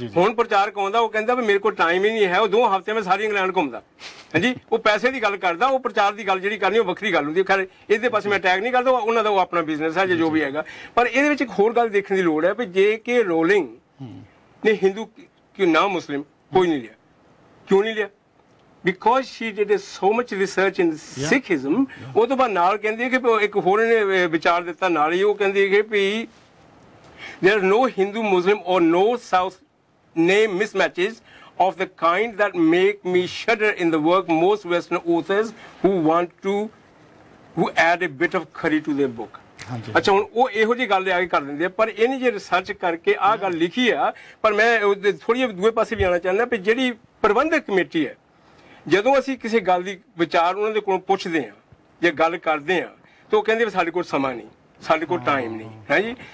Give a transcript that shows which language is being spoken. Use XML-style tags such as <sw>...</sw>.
<pa>ਹੁਣ ਪ੍ਰਚਾਰਕ ਆਉਂਦਾ, ਉਹ ਕਹਿੰਦਾ ਵੀ ਮੇਰੇ ਕੋਲ ਟਾਈਮ ਹੀ ਨਹੀਂ ਹੈ, ਉਹ 2 ਹਫ਼ਤਿਆਂ ਵਿੱਚ ਸਾਰੀ ਇੰਗਲੈਂਡ ਘੁੰਮਦਾ। ਹਾਂਜੀ, ਉਹ ਪੈਸੇ ਦੀ ਗੱਲ ਕਰਦਾ, ਉਹ ਪ੍ਰਚਾਰ ਦੀ ਗੱਲ ਜਿਹੜੀ ਕਰਨੀ ਉਹ ਵੱਖਰੀ ਗੱਲ ਹੁੰਦੀ ਹੈ। ਖੈਰ ਇਹਦੇ ਪਾਸੇ ਮੈਂ ਅਟੈਕ ਨਹੀਂ ਕਰਦਾ, ਉਹਨਾਂ ਦਾ ਉਹ ਆਪਣਾ ਬਿਜ਼ਨਸ ਹੈ ਜੋ ਵੀ ਹੈਗਾ। ਪਰ ਇਹਦੇ ਵਿੱਚ ਇੱਕ ਹੋਰ ਗੱਲ ਦੇਖਣ ਦੀ ਲੋੜ ਹੈ ਵੀ ਜੇ ਕਿ ਰੋਲਿੰਗ ਨੇ ਹਿੰਦੂ ਨਾ ਮੁਸਲਿਮ ਕੋਈ ਨਹੀਂ ਲਿਆ, ਕਿਉਂ ਨਹੀਂ ਲਿਆ?</pa> <en>Because she did so much research in Sikhism,</en> <pa>ਉਹ ਤੋਂ ਬਾਅਦ ਨਾਲ ਕਹਿੰਦੀ ਕਿ ਇੱਕ ਹੋਰ ਨੇ ਵਿਚਾਰ ਦਿੱਤਾ ਨਾਲ ਹੀ, ਉਹ ਕਹਿੰਦੀ ਕਿ ਵੀ</pa> <en>there are no Hindu, Muslim or no South name mismatches of the kind that make me shudder in the work most Western authors who add a bit of curry to their book.</en> <pa>ਅੱਛਾ, ਹੁਣ ਉਹ ਇਹੋ ਜਿਹੀ ਗੱਲ ਆ ਕੇ ਕਰ ਦਿੰਦੇ ਆ, ਪਰ ਇਹਨੇ ਜੇ ਰਿਸਰਚ ਕਰਕੇ ਆਹ ਗੱਲ ਲਿਖੀ ਆ। ਪਰ ਮੈਂ ਥੋੜੀ ਜਿਹੀ ਦੂਏ ਪਾਸੇ ਵੀ ਆਉਣਾ ਚਾਹੁੰਦਾ ਵੀ ਜਿਹੜੀ ਪ੍ਰਬੰਧਕ ਕਮੇਟੀ ਹੈ, ਜਦੋਂ ਅਸੀਂ ਕਿਸੇ ਗੱਲ ਦੀ ਵਿਚਾਰ ਉਹਨਾਂ ਦੇ ਕੋਲੋਂ ਪੁੱਛਦੇ ਹਾਂ ਜਾਂ ਗੱਲ ਕਰਦੇ ਹਾਂ ਤਾਂ ਉਹ ਕਹਿੰਦੇ ਵੀ ਸਾਡੇ ਕੋਲ ਸਮਾਂ ਨਹੀਂ, ਸਾਡੇ ਕੋਲ ਟਾਈਮ ਨਹੀਂ ਹੈ ਜੀ।</pa>